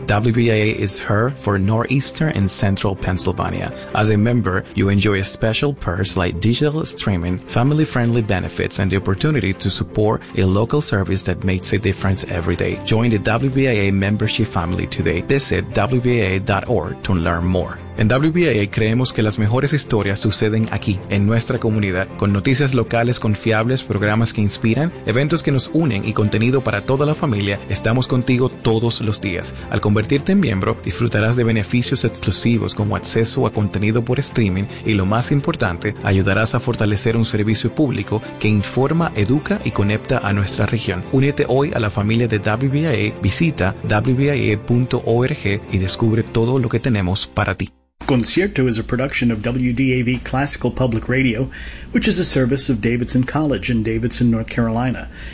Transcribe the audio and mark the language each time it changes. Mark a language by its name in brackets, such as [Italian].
[English] WBA is heard for Northeastern and Central Pennsylvania. As a member, you enjoy special perks like digital streaming, family-friendly benefits, and the opportunity to support a local service that makes a difference every day. Join the WBA membership family today. Visit WBA.org to learn more. [Spanish] En WBAA creemos que las mejores historias suceden aquí, en nuestra comunidad, con noticias locales confiables, programas que inspiran, eventos que nos unen y contenido para toda la familia. Estamos contigo todos los días. Al convertirte en miembro, disfrutarás de beneficios exclusivos como acceso a contenido por streaming y, lo más importante, ayudarás a fortalecer un servicio público que informa, educa y conecta a nuestra región. Únete hoy a la familia de WBAA, visita wbaa.org y descubre todo lo que tenemos para ti. [English] Concierto is a production of WDAV Classical Public Radio, which is a service of Davidson College in Davidson, North Carolina.